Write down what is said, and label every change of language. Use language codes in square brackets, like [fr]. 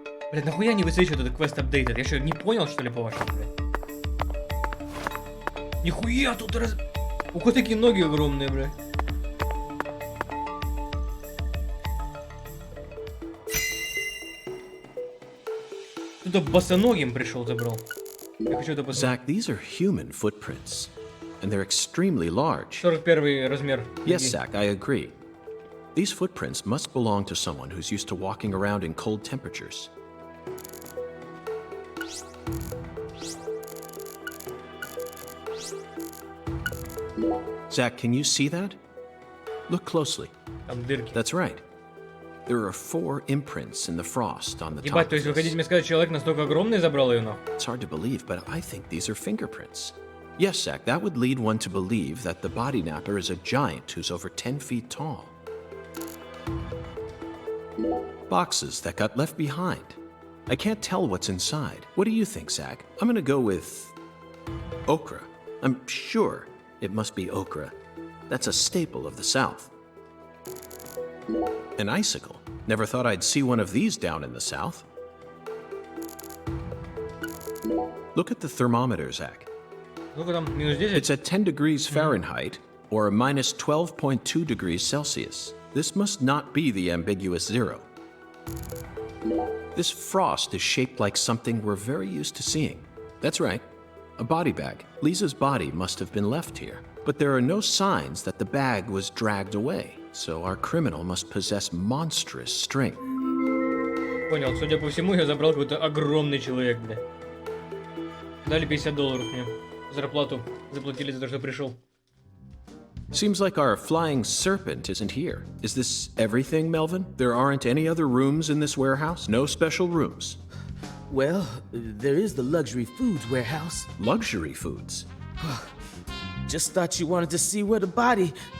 [ru] Блядь, нахуя не высвечивают этот квест апдейтед? Я что, не понял, что ли, по-вашему, блядь? Нихуя тут раз... У кого такие ноги огромные, блядь? Кто-то босоногим пришел, забрал. Я хочу это посмотреть. [en] Zach, these are human footprints, and they're extremely large. [ru] 41 размер. [en] Yes, Zach, I agree. These footprints must belong to someone who's used to walking around in cold temperatures. Zach, can you see that? Look closely. [ru] Там дырки. [en] That's right. There are 4 imprints in the frost on the top. [ru] Ебать, то есть вы хотите мне сказать, человек настолько огромный забрал ее, нахуй? [en] It's hard to believe, but I think these are fingerprints. Yes, Zach, that would lead one to believe that the body napper is a giant who's over 10 feet tall. Boxes that got left behind. I can't tell what's inside. What do you think, Zach? I'm gonna go with okra. I'm sure it must be okra. That's a staple of the South. An icicle. Never thought I'd see one of these down in the South. Look at the thermometer, Zach. [ru] Сколько там? Минус 10? [en] It's at 10 degrees Fahrenheit or minus 12.2 degrees Celsius. This must not be the ambiguous 0. This frost is shaped like something we're very used to seeing. That's right, a body bag. Lisa's body must have been left here, but there are no signs that the bag was dragged away, so our criminal must possess monstrous strength. [ru] Понял, судя по всему, я забрал какой-то огромный человек, бля. Дали $50 мне. Зарплату заплатили за то, что пришел. [en] Seems like our flying serpent isn't here. Is this everything, Melvin? There aren't any other rooms in this warehouse? No special rooms? Well, there is the luxury foods warehouse. Luxury foods? Just thought you wanted to see where the body...